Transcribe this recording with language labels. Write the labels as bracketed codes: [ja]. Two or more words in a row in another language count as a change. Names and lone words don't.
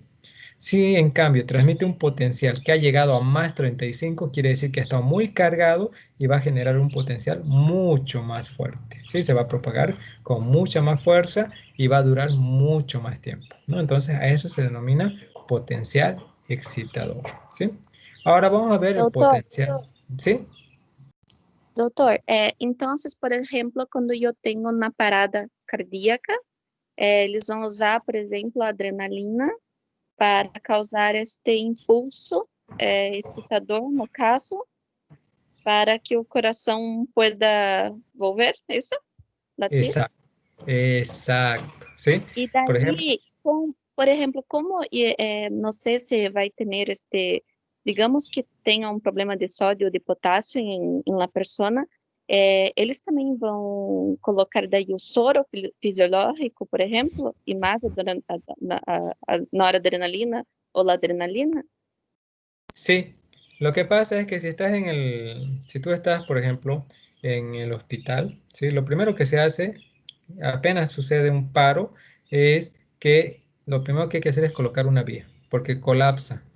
[es] Si en cambio transmite un potencial que ha llegado a más 35, quiere decir que ha estado muy cargado y va a generar un potencial mucho más fuerte, ¿sí? Se va a propagar con mucha más fuerza y va a durar mucho más tiempo, ¿no? Entonces a eso se denomina potencial excitador, ¿sí? Ahora vamos a ver el [pt] Doutor, [es] potencial, ¿sí? [pt] doutor, então, por exemplo, quando eu tenho uma parada cardíaca, eles vão usar, por exemplo, a adrenalina para causar este impulso excitador, no caso, para que o coração [es] pueda volver, [pt] isso? Latir? [es] Exacto, exacto, ¿sí? [pt] E [es] Por ejemplo, [pt] daí, por exemplo, como, não sei se vai ter digamos que tenha um problema de sódio ou de potássio em uma pessoa, eles também vão colocar daí o soro fisiológico, por exemplo, e mais a noradrenalina ou [es] la adrenalina? sí, lo que pasa es que si tú estás, por ejemplo, en el hospital, ¿sí? Lo primero que se hace, apenas sucede un paro, es que lo primero que hay que hacer es colocar una vía, porque colapsa, ¿no?